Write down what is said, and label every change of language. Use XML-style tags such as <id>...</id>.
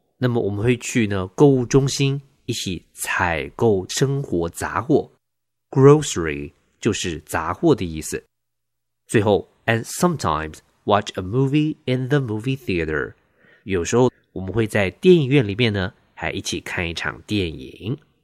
<zh>那么我们会去呢购物中心一起采购生活杂货。 Grocery 就是杂货的意思。最后</zh> <en>,and sometimes watch a movie in the movie theater.</en> <zh>有时候我们会在电影院里面呢还一起看一场电影。</zh>